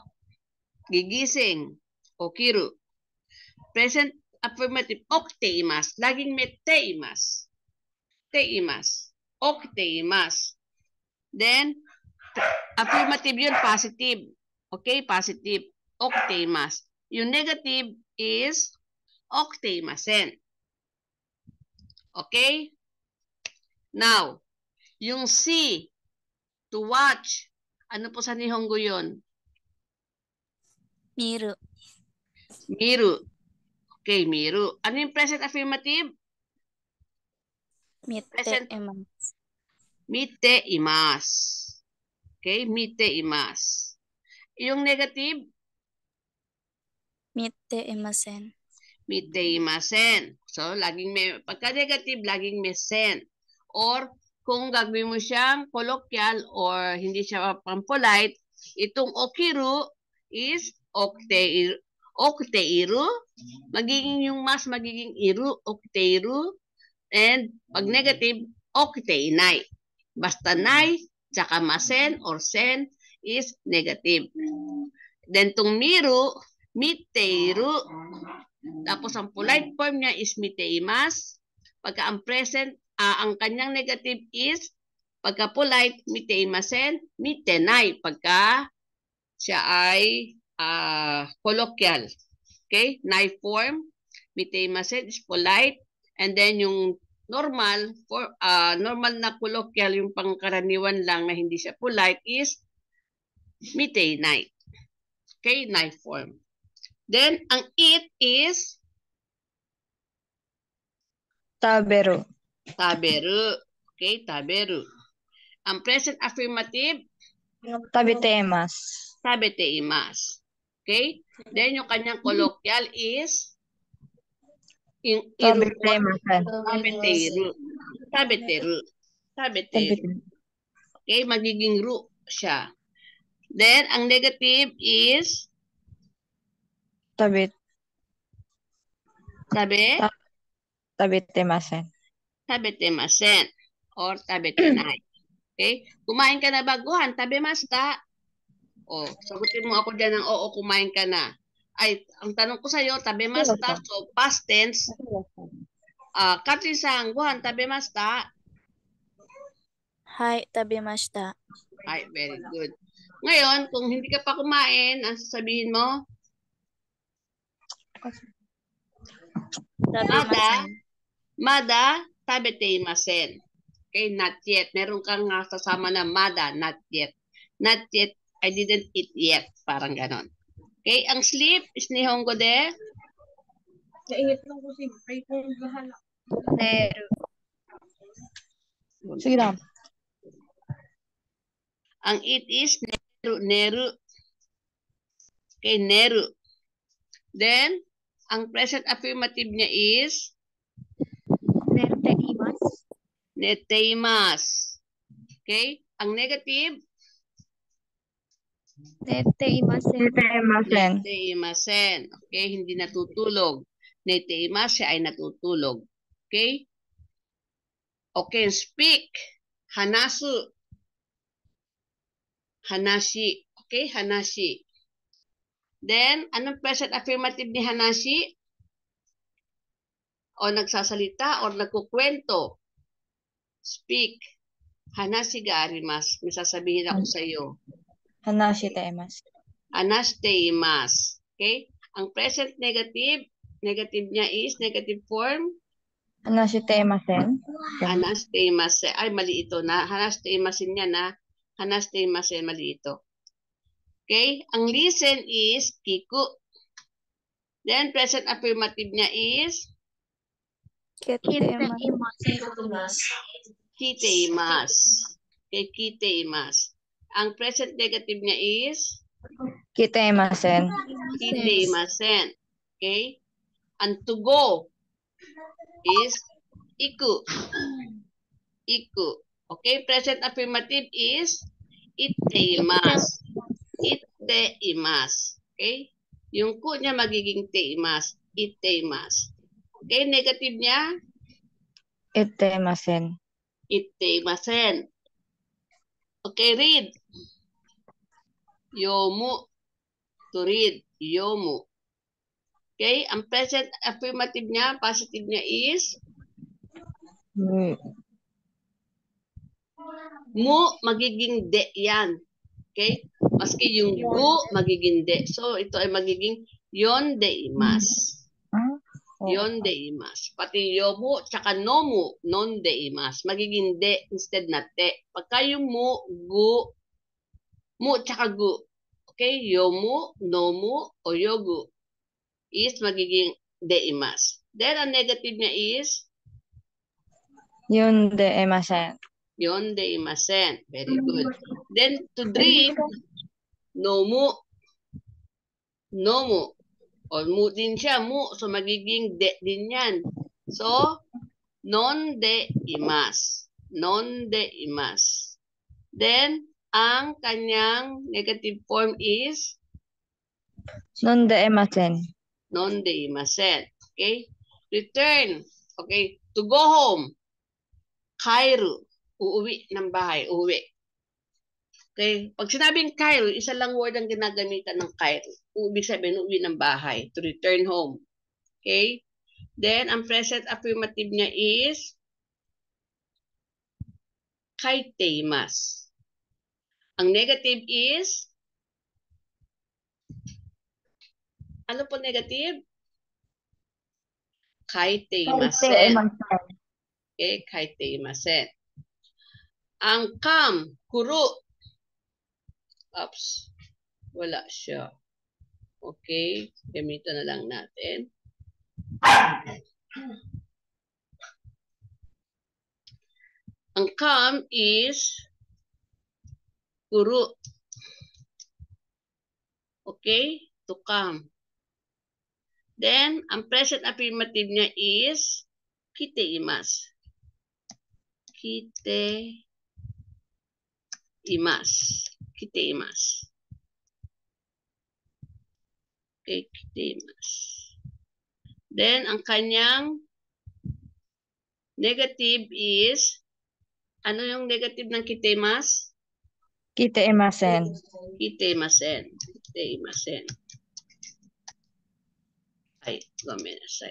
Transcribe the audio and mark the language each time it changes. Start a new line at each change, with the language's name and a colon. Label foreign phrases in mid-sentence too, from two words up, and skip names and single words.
English: Gigising. Okiru. Present affirmative.
Japanese: Okiteimasu.
Filipino: Laging may
Japanese: teimasu. Teimasu. Okiteimasu.
English: Then, affirmative yun, positive. Okay, positive. Okiteimasu. Yung negative is okiteimasen. Okay? Now, yung see, to watch,
Filipino: ano po sa Nihongo yun?
Japanese: Miru. Miru. Okay, miru.
Filipino: Ano yung
English: present affirmative?
Japanese: Mite imasu. Mite imasu. Okay, mite imasu.
Filipino: Yung negative?
Japanese: Mite imasen. Mite imasen.
Filipino: So, laging may, pagka-negative, laging may sen. Or, kung gagawin mo siyang colloquial or hindi siya pang-polite, itong okiru is okiteiru. Magiging yung mas magiging iru, okiteiru. And, pag negative, okiteinai. Basta nai, tsaka masen or sen is negative. Then, tong miru, miteiru. Tapos, ang polite form niya is miteimasu. Pagka ang present, ang kanyang negative is, pagka polite, miteimasen, mitenai. Pagka siya ay colloquial. Okay?
English: Nai form, miteimasen is polite. And then,
Filipino: yung normal, normal na colloquial, yung pangkaraniwan lang na hindi siya polite is miteinai.
English: Okay? Nai form. Then, ang it is
Japanese: Taberu. taberu. Okay, taberu.
Filipino: Ang
English: present affirmative,
Japanese: Tabitemas.
English: Tabeteimasu. Okay? Then
Filipino: yung kanyang
English: colloquial is
Japanese: Tabitemasen. Tabeteru. Tabeteru. Tabeteru.
Filipino: Okay? Magiging ru siya. Then, ang negative is
Japanese: Tabitemasen. tabetemasen or tabetenai.
Filipino: Okay? Kumain ka na ba?
Japanese: Gohan, tabemashita.
Filipino: O, sagutin mo ako dyan ng oo, kumain ka na. Ay, ang tanong ko sa'yo,
Japanese: tabemashita.
English: So, past tense.
Japanese: Katrin-san, gohan, tabemashita. Hai, tabemashita.
English: Ay, very good.
Filipino: Ngayon, kung hindi ka pa kumain, ang sasabihin mo?
Japanese: Mada, tabeteimasen.
English: Okay, not yet.
Filipino: Meron kang sasama na mada,
English: not yet. Not yet, I didn't eat yet.
Filipino: Parang ganon. Okay, ang sleep is
Japanese: Nihongo de? Neru.
Filipino: Sige lang. Ang eat is neru.
Japanese: Okay, neru.
Filipino: Then, ang
English: present affirmative
Filipino: niya is?
Japanese: Neteimasu.
Filipino: Okay? Ang negative?
Japanese: Neteimasen.
Filipino: Okay? Hindi natutulog. Neteimasu ay natutulog.
English: Okay? Okay, speak.
Japanese: Hanasu. Hanashi. Okay? Hanashi.
Filipino: Then, anong
English: present affirmative
Filipino: ni hanashi? O nagsasalita or nagkukwento?
English: Speak.
Japanese: Hanashi ga arimasu.
Filipino: May sasabihin ako sa iyo.
Japanese: Hanashi teimasu. Hanashi teimasu.
Filipino: Okay? Ang
English: present negative
Filipino: niya is
English: negative form?
Japanese: Hanashi teimasen. Hanashi teimasen.
Filipino: Ay, mali ito na.
Japanese: Hanashi teimasen
Filipino: yan na.
Japanese: Hanashi teimasen,
Filipino: mali ito. Okay? Ang listen is kiku. Then,
English: present affirmative
Filipino: niya is?
Japanese: Kiteimasu. Okay, kiteimasu.
Filipino: Ang
English: present negative
Filipino: niya is?
Japanese: Kiteimasen.
Filipino: Kiteimasen. Okay? Ang
English: to go
Filipino: is iku.
Japanese: Iku.
English: Okay, present affirmative is iteimasu.
Japanese: Iteimasu. Okay?
Filipino: Yung ku niya magiging teimasu. Iteimasu. Okay, negative niya?
Japanese: Iteimasen. Iteimasen.
English: Okay, read. Yomu. To read.
Japanese: Yomu.
Filipino: Okay, ang
English: present affirmative
Filipino: niya, positive niya is? Mu, magiging de yan. Okay? Maski yung gu, magiging de. So, ito ay magiging yondeimasu.
Japanese: Yondeimasu.
Filipino: Pati yomu, tsaka nomu, nondeimasu. Magiging de instead na te. Pagka yung mu, gu, mu, tsaka gu. Okay? Yomu, nomu, o yogu is magiging deimasu. Then, ang negative niya is?
Japanese: Yondeimasen.
English: Yondeimasen. Very good. Then, to drink,
Japanese: nomu.
Filipino: Nomu. O, mu din siya, mu. So, magiging de din yan. So, non-deimasu. Non-deimasu. Then, ang kanyang
English: negative form is?
Japanese: Nondeimasen.
English: Non-deimasen. Okay? Return. Okay? To go home.
Filipino: Kairu. Uuwi ng bahay. Uuwi.
English: Okay?
Filipino: Pag sinabing kairu, isa lang word ang ginagamitan ng kairu. Ibig sabihin, uuwi ng bahay.
English: To return home. Okay? Then,
Filipino: ang
English: present affirmative
Filipino: niya is kaiteimasu. Ang negative is? Ano po negative?
Japanese: Kaiteimasen. Okay, kaiteimasen.
Filipino: Ang kam, kuru. Oops. Wala siya. Okay, gamitin na lang natin. Ang kam is kuru.
English: Okay? To come.
Filipino: Then, ang
English: present affirmative
Filipino: niya is kiteimasu.
Japanese: Kiteimasu. Okay, kiteimasu.
Filipino: Then, ang kanyang negative is, ano yung negative ng kiteimasu?
Japanese: Kitaimasen. Kiteimasen. Ay, gomenasai.